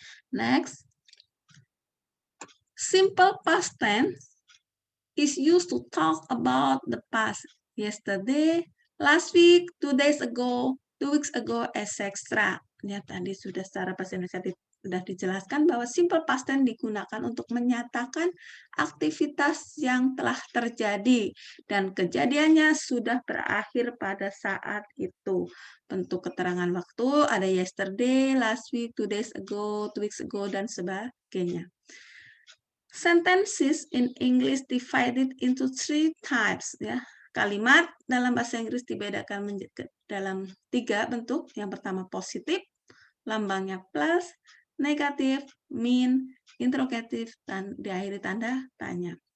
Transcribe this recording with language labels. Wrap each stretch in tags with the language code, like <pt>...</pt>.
<en>Next, simple past tense is used to talk about the past, yesterday, last week, 2 days ago, 2 weeks ago, etc.</en> <id>Ya, tadi sudah secara bahasa Indonesia sudah dijelaskan bahwa simple past tense digunakan untuk menyatakan aktivitas yang telah terjadi dan kejadiannya sudah berakhir pada saat itu. Bentuk keterangan waktu ada</id> <en>yesterday, last week, 2 days ago, 2 weeks ago,</en> <id>dan sebagainya.</id> <en>Sentences in English divided into 3 types.</en> <id>Ya. Kalimat dalam bahasa Inggris dibedakan dalam 3 bentuk. Yang pertama positif, lambangnya plus, negatif, mean, interrogatif, dan diakhiri tanda tanya.</id>